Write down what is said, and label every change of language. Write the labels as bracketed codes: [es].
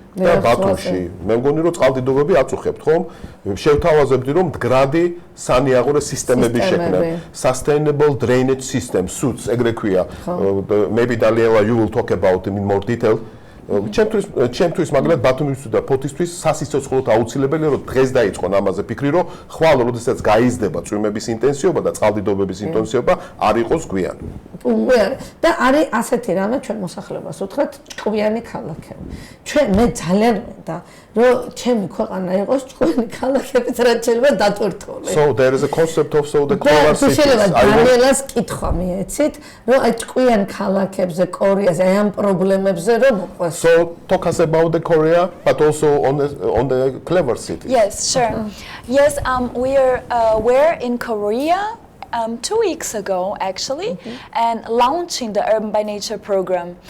[ka] და ბათუმში მე მგონი რომ წყალდიდობები აწუხებთ ხომ შევთავაზებდი რომ მდგრადი სანიაღურე სისტემების შექმნა [en] sustainable drainage system suits [ka] ეგრე ქვია [en] maybe Daniela you will talk about in more detail [ka] ჩემთვის მაგალითად ბათუმისთვის და ფოთისთვის სასიცოცხლოდ აუცილებელია რომ დღეს დაიწყონ ამაზე ფიქრი რომ ხვალ როდესაც გაიზრდება წვიმების ინტენსივობა და წყალდიდობების ინტენსივობა არ იყოს გვიან და არის ასეთი რამე ჩვენ მოსახლეობას უთხრათ ჭკვიანი ქალაქები ჩვენ მე ძალიან მინდა რომ ჩემი ქვეყანა იყოს ჭკვიანი ქალაქებით რაც შეიძლება დატვირთული [en] so there is a concept of so the clever cities [ka] დანიელას კითხვა მიეცით რომ აი ჭკვიან ქალაქებზე კორეაზე აი ამ პრობლემებზე რომ მოყვეს [en] So talk us about the Korea, but also on the clever city. Yes, sure. Yes, we're in Korea 2 weeks ago, actually, and launching the Urban by Nature program.